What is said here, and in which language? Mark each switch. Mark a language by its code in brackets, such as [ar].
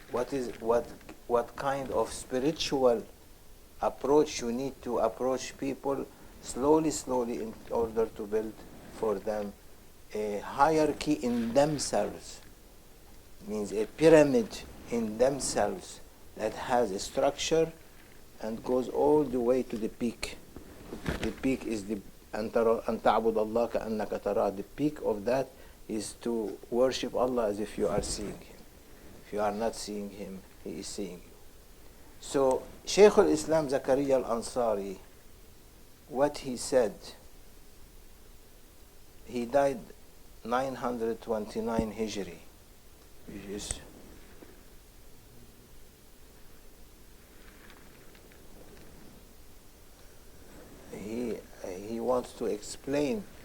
[en] What kind of spiritual approach you need to approach people slowly in order to build for them a hierarchy in themselves, means a pyramid in themselves that has a structure and goes all the way to the peak. The peak is the [ar] أن تعبد الله كأنك تراه. [en] The peak of that is to worship Allah as if you are seeing Him. If you are not seeing Him, He is seeing you. So Shaykh al-Islam Zakaria al-Ansari, what he said, he died 929 Hijri, which is he wants to explain